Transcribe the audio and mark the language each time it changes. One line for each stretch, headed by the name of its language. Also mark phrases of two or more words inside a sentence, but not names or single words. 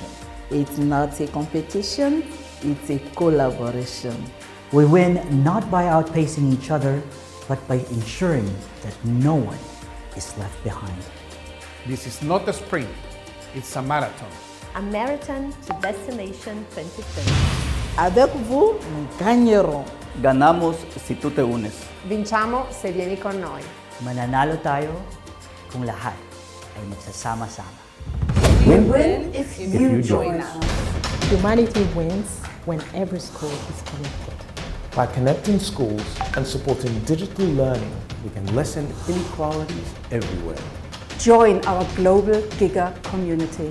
English: It's not a competition, it's a collaboration. We win not by outpacing each other, but by ensuring that no one is left behind. This is not a sprint, it's a marathon. A marathon to destination 2030.
French: Avec vous, nous gagnerons.
Spanish: Ganamos si tú te unes.
Italian: Vinciamo se vieni con noi.
Filipino: Mananalo tayo kung lahat ay magsasama-sama.
English: We win if you join us. Humanity wins when every school is connected. By connecting schools and supporting digital learning, We can lessen inequalities everywhere. Join our global Giga community.